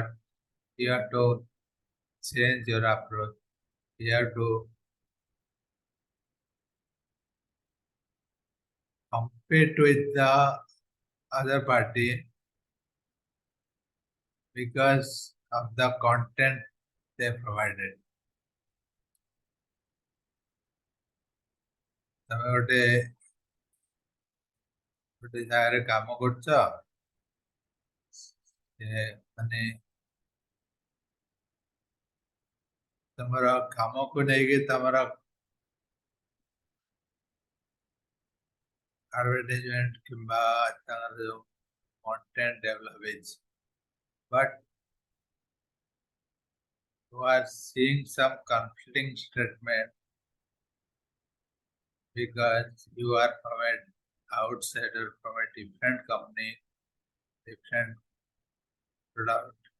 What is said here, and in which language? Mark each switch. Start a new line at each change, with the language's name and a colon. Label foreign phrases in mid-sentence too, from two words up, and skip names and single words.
English: You have to change your approach. You have to compete with the other party because of the content they provided.
Odia: ତମେ ଗୋଟେ ଜାଗାରେ କାମ କରୁଛ, ମାନେ ତମର କାମକୁ ନେଇକି ତମର
English: advertisement
Odia: କିମ୍ବା ତାଙ୍କର ଯୋଉ
English: content develop ହେଇଛି, but you are seeing some conflicting statement because you are from an outsider, from a different company, different product.